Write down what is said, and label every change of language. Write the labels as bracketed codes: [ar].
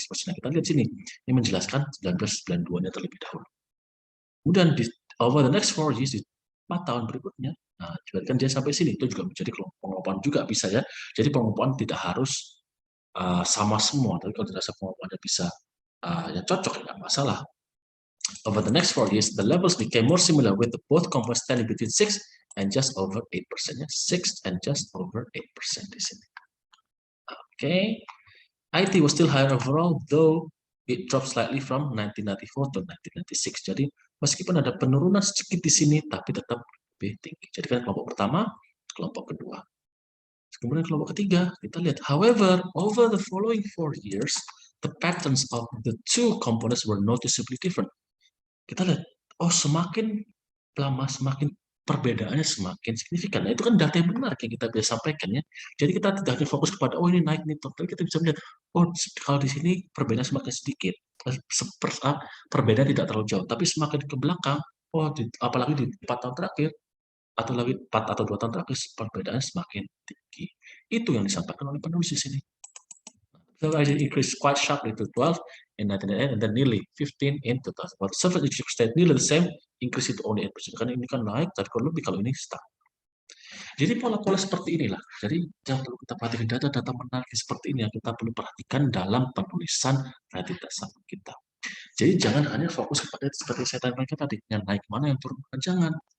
[id] Nah, kita lihat sini, ini menjelaskan 1992-nya terlebih dahulu. Kemudian [en] over the next 4 years, [id] di 4 tahun berikutnya, nah, kan dia sampai sini, itu juga menjadi pengelompokan juga bisa ya. Jadi pengelompokan tidak harus sama semua, tapi kalau dirasa pengelompokannya bisa yang cocok, nggak masalah. [en] Over the next 4 years, the levels became more similar with the both components standing between 6 and just over 8%. 6 and just over 8% [id] di sini. [en] Okay. IT was still higher overall, though it dropped slightly from 1994 to 1996. [id] Jadi meskipun ada penurunan sedikit di sini, tapi tetap lebih tinggi. Jadi kan kelompok pertama, kelompok kedua. Kemudian kelompok ketiga, kita lihat. [en] However, over the following 4 years, the patterns of the two components were noticeably different. [id] Kita lihat, oh semakin lama semakin perbedaannya semakin signifikan. Nah, itu kan data yang benar yang kita bisa sampaikan ya. Jadi kita tidak hanya fokus kepada oh ini naik nih, tapi kita bisa melihat oh kalau di sini perbedaan semakin sedikit, perbedaan tidak terlalu jauh, tapi semakin ke belakang, oh apalagi di 4 tahun terakhir atau lagi 4 atau 2 tahun terakhir perbedaan semakin tinggi. Itu yang disampaikan oleh penulis di sini. [en] So it increased quite sharply to 12 in 1998 and then nearly 15 in 2000. But surface issue stayed nearly the same, increase itu only 8%. [id] Karena ini kan naik, tapi kalau lebih kalau ini stuck. Jadi pola-pola seperti inilah. Jadi yang perlu kita perhatikan data-data menarik seperti ini yang kita perlu perhatikan dalam penulisan rating dasar kita. Jadi jangan hanya fokus kepada seperti saya sampaikan tadi, yang naik mana, yang turun mana, jangan.